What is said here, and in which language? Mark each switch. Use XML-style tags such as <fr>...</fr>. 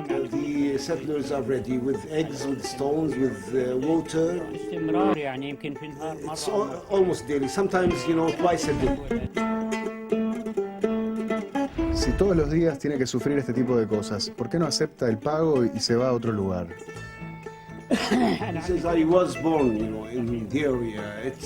<en>The settlers are ready with eggs, with stones, with water. It's almost daily, sometimes, twice a day.</en> <es>Si todos los días tiene que sufrir este tipo de cosas, ¿por qué no acepta el pago y se va a otro lugar?</es> <en>He says, I was born, in the area.</en>